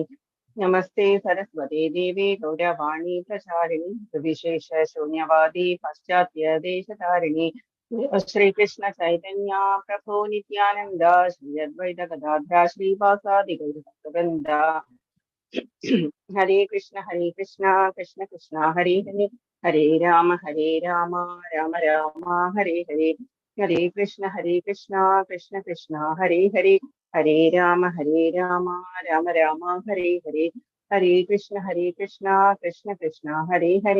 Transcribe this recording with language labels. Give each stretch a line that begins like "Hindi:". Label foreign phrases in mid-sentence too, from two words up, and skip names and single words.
Sanskrit: നമസ്തേ സരസ്വതേ ദേവേ ഗൗരവാണി പ്രചാരിണി സുവിശേഷ ശൂന്യവാദി പാശ്ചാത്യ ദേശധാരിണി. ശ്രീകൃഷ്ണ ചൈതന്യ പ്രഭോ നിത്യാനന്ദ ശ്രീ അദ്വൈത ഗദാധര ശ്രീവാസാദി ഗൗരവൃന്ദ. ഹരേ കൃഷ്ണ കൃഷ്ണ കൃഷ്ണ ഹരേ ഹരേ. ഹരേ രാമ രാമ രാമ ഹരേ ഹരേ. ഹരേ കൃഷ്ണ കൃഷ്ണ കൃഷ്ണ ഹരേ ഹരേ. ഹരേ രാമ രാമ രാമ ഹരേ ഹരേ. ഹരേ കൃഷ്ണ കൃഷ്ണ കൃഷ്ണ ഹരേ ഹരേ.